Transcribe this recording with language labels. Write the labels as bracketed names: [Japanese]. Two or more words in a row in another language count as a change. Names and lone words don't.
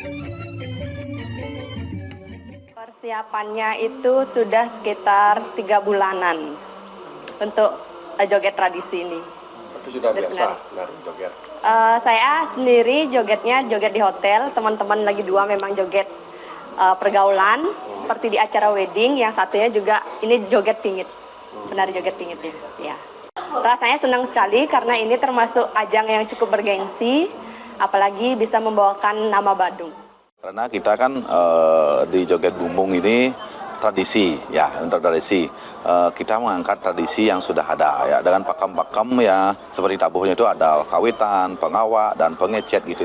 [Indonesian] Persiapannya itu sudah sekitar 3 bulanan untuk joget tradisi ini. Itu sudah biasa dari joget? Saya sendiri jogetnya joget di hotel, teman-teman lagi 2 memang joget pergaulan, seperti di acara wedding, yang satunya juga ini joget pingit, penari joget pingitnya. Ya. Rasanya senang sekali karena ini termasuk ajang yang cukup bergengsi, apalagi bisa membawakan nama Badung. Karena kita kan di joget bumbung ini tradisi ya, untuk tradisi kita mengangkat tradisi yang sudah ada ya, dengan pakam-pakam ya, seperti tabuhnya itu ada kawitan, pengawak dan pengecet gitu.